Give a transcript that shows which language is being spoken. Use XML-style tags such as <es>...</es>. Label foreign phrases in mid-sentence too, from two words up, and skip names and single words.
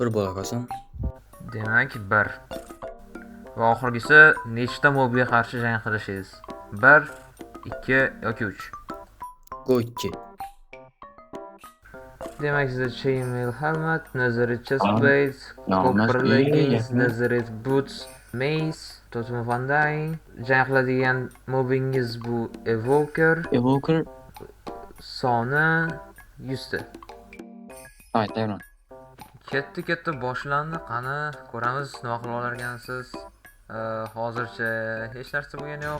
<uz>bir bo'la qolsin. Demak 1. Va oxirgisi nechta mobga qarshi jang qilishingiz? 1, 2 yoki 3. Go'tchi. Demak sizda</uz> <en>chainmail helmet, netherite chestplate, copper leggings, netherite boots, mace, totem of undying.</en> <uz>Jang qiladigan mobingiz bu evoker. Evoker. Soni 100 ta. Давай, tayyorman. Ketdi boshlandi. Qani ko'ramiz nima qilib olarkansiz. Hozircha hech narsa bo'lgani yo'q.</uz>